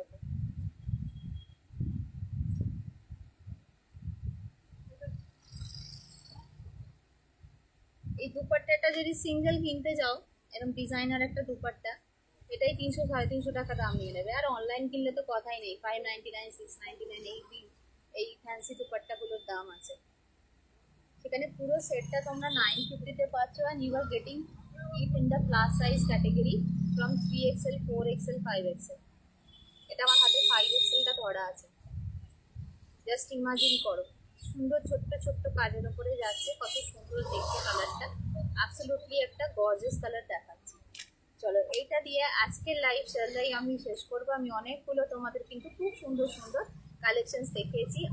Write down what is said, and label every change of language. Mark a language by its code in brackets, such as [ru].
[bn] দেখো এই দুপাট্টাটা যদি সিঙ্গেল কিনতে যাও, এরকম ডিজাইনার একটা দুপাট্টা, এটাই 300 350 টাকা দাম নিয়ে নেবে। আর অনলাইন কিনলে তো কথাই নেই, 599 699 এই ফ্যান্সি দুপাট্টাগুলোর দাম আছে। সেখানে পুরো সেটটা তোমরা 950-তে পাচ্ছ, [en] and you are getting it in the plus size category from 3XL 4XL 5XL। [bn] এটা আমার হাতে 5XL-টা ধরা আছে, জাস্ট ইমাজিন করো, সুন্দর ছোট্ট ছোট্ট কাজের উপরে যাচ্ছে, কত সুন্দর দেখতে কালারটা, অ্যাবসলিউটলি একটা গর্জিয়াস কালার দেখাচ্ছে। চলো এইটা দিয়ে আজকের লাইভ শেয়ারটাই আমি শেষ করবো। আমি অনেকগুলো তোমাদের কিন্তু খুব সুন্দর সুন্দর কালেকশনস দেখিয়েছি।